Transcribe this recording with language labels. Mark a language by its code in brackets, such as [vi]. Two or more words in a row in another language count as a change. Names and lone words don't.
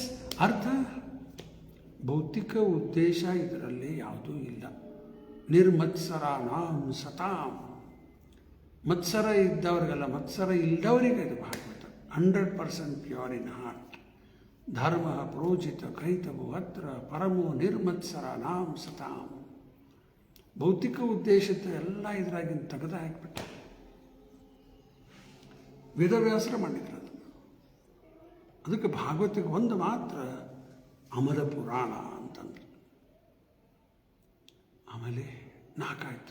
[kn] ಅರ್ಥ ಭೌತಿಕ ಉದ್ದೇಶ ಇದರಲ್ಲಿ ಯಾವುದೂ ಇಲ್ಲ. [sa] ನಿರ್ಮತ್ಸರಾನಾಂ ಸತಾಂ. [kn] ಮತ್ಸರ ಇದ್ದವ್ರಿಗೆಲ್ಲ, ಮತ್ಸರ ಇಲ್ಲದವರಿಗೆ ಇದು ಭಾಗವತ 100% [en] pure in heart. [sa] ಧರ್ಮ ಪ್ರೋಜಿತ ಕೈತವು ಅತ್ರ ಪರಮೋ ನಿರ್ಮತ್ಸರಾನಾಂ ಸತಾಂ. [kn] ಭೌತಿಕ ಉದ್ದೇಶದ ಎಲ್ಲ ಇದರಾಗಿನ ತೆಗೆದು ಹಾಕಿಬಿಟ್ಟ. ವೇದವ್ಯಾಸರ ಮಾಡಿದ್ರು ಅದನ್ನು. ಅದಕ್ಕೆ ಭಾಗವತಿಗೆ ಒಂದು ಮಾತ್ರ ಅಮಲ ಪುರಾಣ ಅಂತಂದ್ರು. ಆಮೇಲೆ 4 ಆಯಿತು.